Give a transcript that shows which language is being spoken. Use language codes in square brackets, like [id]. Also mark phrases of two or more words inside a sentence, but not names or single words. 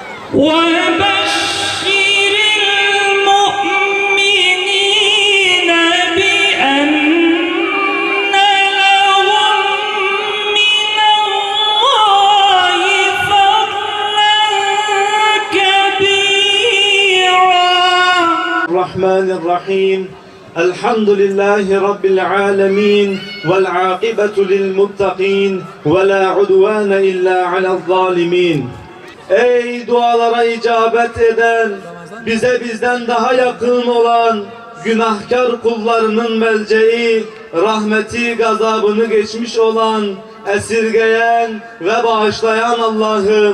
[ar] وبشر المؤمنين بأن لهم من الله فضلا كبيرا. الرحمن الرحيم الحمد لله رب العالمين والعاقبة للمتقين ولا عدوان إلا على الظالمين. [tr] Ey dualara icabet eden, bize bizden daha yakın olan, günahkar kullarının melceği, rahmeti gazabını geçmiş olan, esirgeyen ve bağışlayan Allah'ım.